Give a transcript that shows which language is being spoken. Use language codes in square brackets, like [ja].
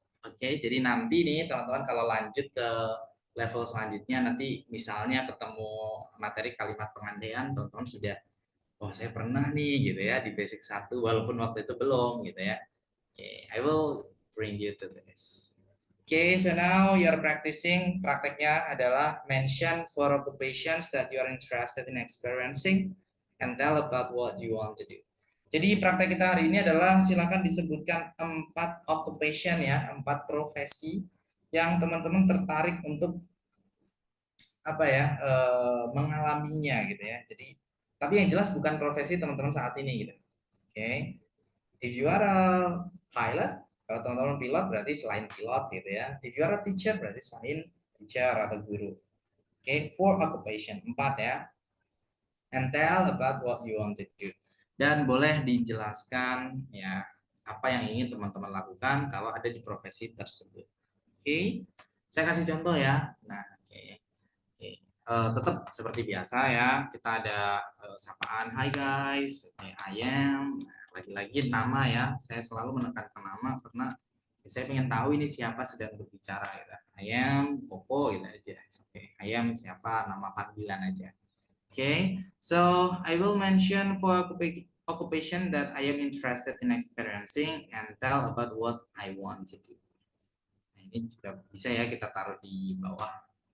[id] Oke, jadi nanti nih teman-teman kalau lanjut ke level selanjutnya, nanti misalnya ketemu materi kalimat pengandaian, teman-teman sudah, oh saya pernah nih gitu ya di basic 1, walaupun waktu itu belum gitu ya. [en] Oke, I will bring you to this. Okay, so now you're practicing. [id] Prakteknya adalah [en] mention 4 occupations that you are interested in experiencing and tell about what you want to do. [id] Jadi praktek kita hari ini adalah silakan disebutkan 4 occupation ya, 4 profesi yang teman-teman tertarik untuk apa ya, mengalaminya gitu ya. Jadi tapi yang jelas bukan profesi teman-teman saat ini gitu. Oke. [en] If you are a pilot, [id] kalau teman-teman pilot berarti selain pilot gitu ya. [en] If you are a teacher [id] berarti selain teacher atau guru. Oke, 4 occupation, 4 ya. [en] And tell about what you want to do. [id] Dan boleh dijelaskan ya apa yang ingin teman-teman lakukan kalau ada di profesi tersebut. Oke, saya kasih contoh ya. Nah, oke. Tetap seperti biasa ya, kita ada sapaan, [en] hi guys, I am. [id] Lagi-lagi nama ya, saya selalu menekankan nama karena saya ingin tahu ini siapa sedang berbicara gitu. [en] I am Koko [id] gitu aja. Oke, [en] I am [id] siapa, nama panggilan aja. [en] Oke, so I will mention for occupation that I am interested in experiencing and tell about what I want to do. [id] Nah, ini juga bisa ya kita taruh di bawah.